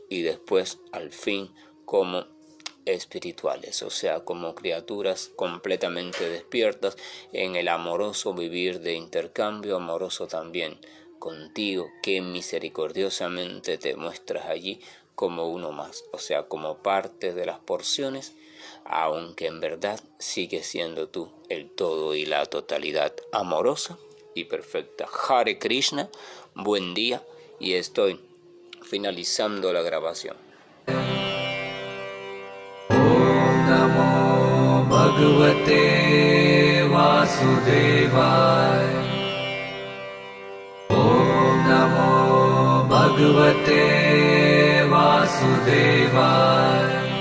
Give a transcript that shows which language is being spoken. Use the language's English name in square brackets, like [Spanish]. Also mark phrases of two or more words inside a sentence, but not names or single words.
[Spanish] y después al fin como espirituales, o sea, como criaturas completamente despiertas en el amoroso vivir de intercambio, amoroso también contigo, que misericordiosamente te muestras allí como uno más, o sea, como parte de las porciones, aunque en verdad sigues siendo tú el todo y la totalidad amorosa y perfecta. [Sanskrit] हरे कृष्ण, [Spanish] buen día, y estoy finalizando la grabación. [Sanskrit] भगवते वासुदेवाय. ॐ नमो भगवते वासुदेवाय.